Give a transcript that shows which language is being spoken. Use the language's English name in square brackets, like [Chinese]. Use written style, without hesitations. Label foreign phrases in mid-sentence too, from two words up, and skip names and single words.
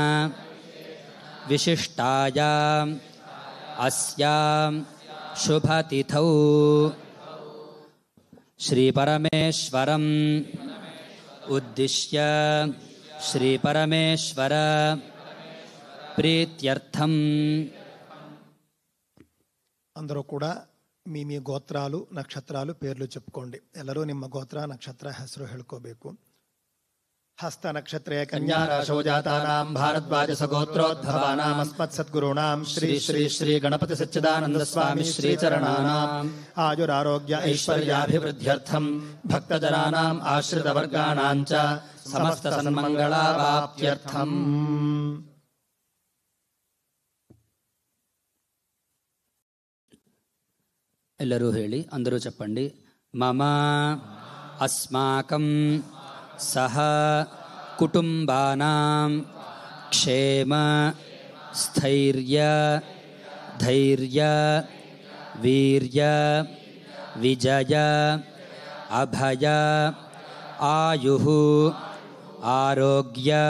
[Sanskrit] विशिष्टायाम् अस्यां शुभतिथौ श्रीपरमेश्वरम् उद्दिश्य श्रीपरमेश्वर प्रीत्यर्थम् [Telugu] అందరూ కూడా మీ గోత్రాలు నక్షత్రాలు పేర్లు చెప్పుకోండి. [Kannada] ಎಲ್ಲರೂ ನಿಮ್ಮ ಗೋತ್ರ ನಕ್ಷತ್ರ ಹೆಸರು ಹೇಳ್ಕೋಬೇಕು. [Sanskrit] हस्त नक्षत्रे कन्या राशौ जातानां भारद्वाज सगोत्रोद्भवानां अस्मत् सद्गुरूणां श्री श्री श्री गणपति सच्चिदानंद स्वामी श्री चरणानां आयुरारोग्य ऐश्वर्याभिवृद्ध्यर्थं भक्तजनानां आश्रितवर्गाणां च समस्त सन्मंगलावाप्त्यर्थम्. [Kannada] ಎಲ್ಲರೂ ಹೇಳಿ, [Telugu] అందరూ చెప్పండి. [Sanskrit] मम अस्माकं सह कुटुम्बानां क्षेम स्थैर्य धैर्य वीर्य विजय अभय आयुः आरोग्य